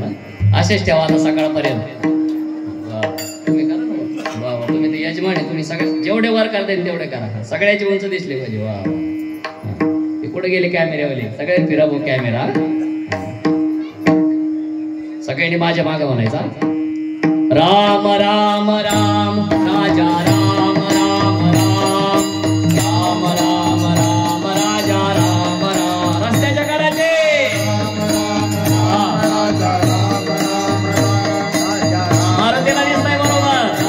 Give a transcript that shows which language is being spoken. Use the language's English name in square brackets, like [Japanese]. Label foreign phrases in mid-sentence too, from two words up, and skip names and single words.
[Marathi] असेच ठेवा आता सकाळपर्यंत. तुम्ही करा ना. वा वा. तुम्ही ते यजमान आहे. तुम्ही सगळे जेवढे वर करता येईल तेवढे करा. सगळ्याची उंच दिसली पाहिजे. वा ते कुठे गेले कॅमेऱ्यावाले. सगळे फिरावं कॅमेरा. सगळ्यांनी माझ्या मागं म्हणायचा राम राम राम राजा राम राम राम राम राम राम राजा राम राम. रस्त्याच्या करायचे मारुतीला दिसतंय बरोबर.